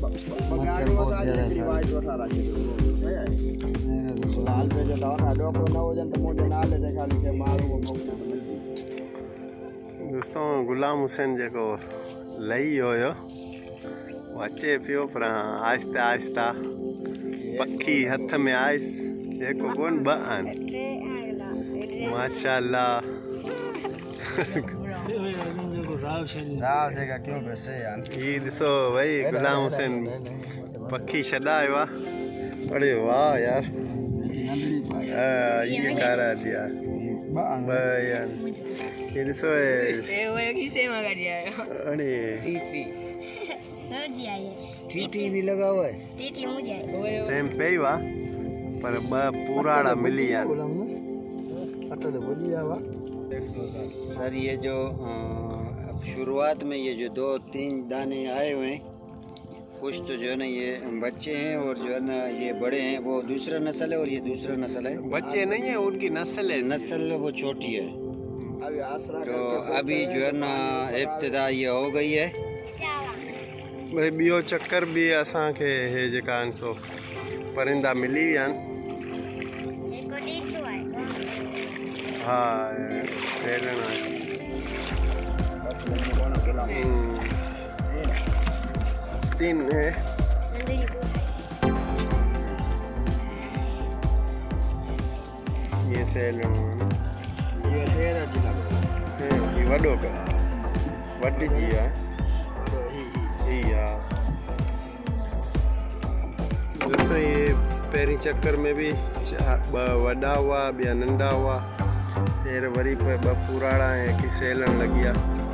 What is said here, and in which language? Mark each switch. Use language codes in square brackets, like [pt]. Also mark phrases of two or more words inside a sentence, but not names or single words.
[sd] दोस्तों गुलाम हुसैन जेको लही हुयो अचे पियो पर आहिस्ता आहिस्ता पखी हथ में आयसि जेको कोन ॿ आहिनि माशाअल्लाह. हीअ ॾिसो भई गुलाम हुसैन पखी छॾायो आहे. [ur] ارے واہ یار، یہ کارا دیا یار. [sd] ये ॾिसो अरे [ur] ٹی ٹی بھی لگا ہوا ہے. ٹائم پے ہی ہوا [sd] पर ॿ पुराड़ा मिली आहिनि. [ur] سر یہ جو اب شروعات میں یہ جو 2-3 دانے آئے ہوئے ہیں، کچھ تو جو ہے نا یہ بچے ہیں اور جو ہے نا یہ بڑے ہیں. وہ دوسرا نسل ہے اور یہ دوسرا نسل ہے. بچے نہیں ہے، ان کی نسل ہے. نسل وہ چھوٹی ہے. تو ابھی جو ہے نا ابتدا یہ ہو گئی ہے. [sd] भाई ॿियो चक्कर बि असांखे हे जेका आहिनि सो परिंदा मिली विया आहिनि. हा सेलण आहे. [ur] تین ہے یہ [sd] सेलण ये वॾो वॾिजी आहे. दोस्तों ये पहिरीं चक्कर [ur] میں بھی [sd] ॿ वॾा हुआ ॿिया नंढा हुआ. फिर वरी पे ॿ पुराड़ा ऐं हिकु सेलण लॻी आहे.